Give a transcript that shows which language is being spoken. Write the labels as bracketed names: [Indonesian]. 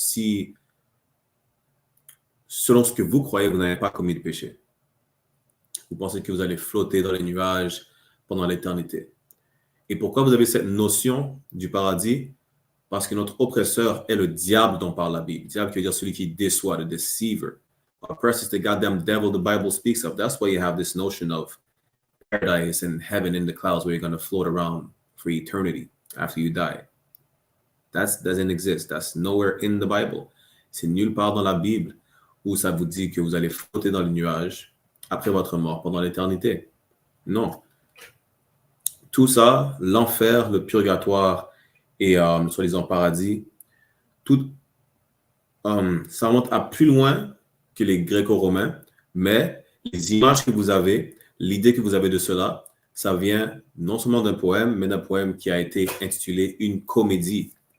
[French] Si, selon ce que vous croyez, vous n'avez pas commis de péché. Vous pensez que vous allez flotter dans les nuages pendant l'éternité. Et pourquoi vous avez cette notion du paradis? Parce que notre oppresseur est le diable dont parle la Bible. Le diable qui veut dire celui qui déçoit, le deceiver. [English] Oppressor is the goddamn devil the Bible speaks of. That's why you have this notion of paradise and heaven in the clouds where you're going to float around for eternity after you die. That doesn't exist. That's nowhere in the Bible. [French] C'est nulle part dans la Bible où ça vous dit que vous allez flotter dans les nuages après votre mort pendant l'éternité. Non. Tout ça, l'enfer, le purgatoire et soi-disant paradis, tout, ça remonte à plus loin que les Gréco-Romains, mais les images que vous avez, l'idée que vous avez de cela, ça vient non seulement d'un poème, mais d'un poème qui a été intitulé Une comédie.